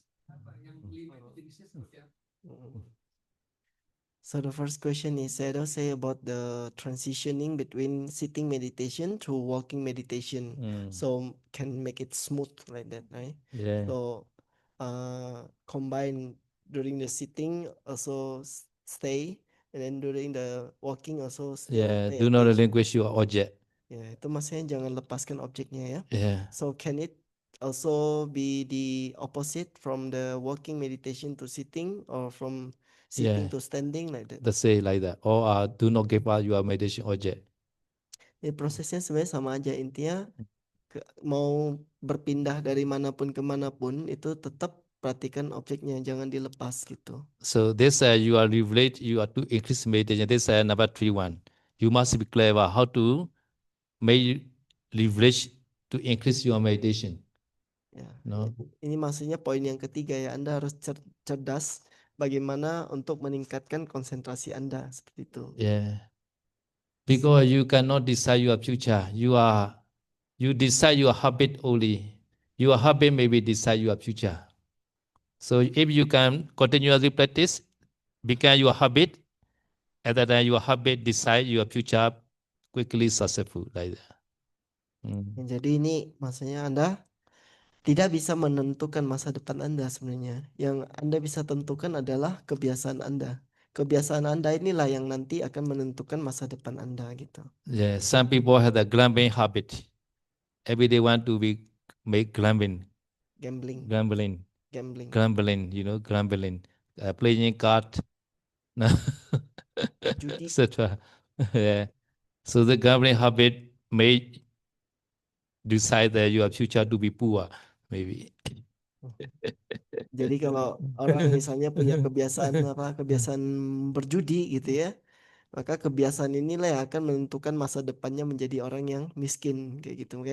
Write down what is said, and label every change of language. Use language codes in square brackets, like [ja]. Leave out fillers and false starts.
[id] Apa yang 5 itu jenisnya seperti apa? [en] So the first question is Sedo say about the transitioning between sitting meditation to walking meditation. So can make it smooth like that, right? Yeah. So combine during the sitting also stay, and then during the walking also still Yeah. pay Do not attention. relinquish your object. [id] Ya, itu maksudnya jangan lepaskan objeknya ya. [en] Yeah. So can it also be the opposite from the walking meditation to sitting, or from sitting Yeah. to standing like that? Let's say like that. Or do not give up your meditation object. [id] Jadi prosesnya sebenarnya sama aja, intinya mau berpindah dari manapun ke manapun itu tetap perhatikan objeknya, jangan dilepas gitu. [en] So this you are to increase meditation. This number 3 1. You must be clever how to make leverage to increase your meditation. [id] Ya, [en] No. [id] ini maksudnya poin yang ketiga ya, Anda harus cerdas bagaimana untuk meningkatkan konsentrasi Anda seperti itu. [en] Yeah. Because you cannot decide your future. You decide your habit only. Your habit maybe decide your future. So if you can continuously practice, become your habit, at that time your habit decide your future quickly successful like that. [id] Ya, jadi ini maksudnya Anda tidak bisa menentukan masa depan Anda sebenarnya. Yang Anda bisa tentukan adalah kebiasaan Anda. Kebiasaan Anda inilah yang nanti akan menentukan masa depan Anda gitu. [en] Yeah, some people have the gambling habit. Every day want to make gambling, Gambling, gambling, gambling. gambling. Gambling, playing card, [id] Judi. [en] etc. Yeah. So the gambling habit may decide that your future to be poor, maybe. [id] Jadi kalau orang misalnya punya kebiasaan berjudi gitu ya, maka kebiasaan inilah yang akan menentukan masa depannya menjadi orang yang miskin kayak gitu.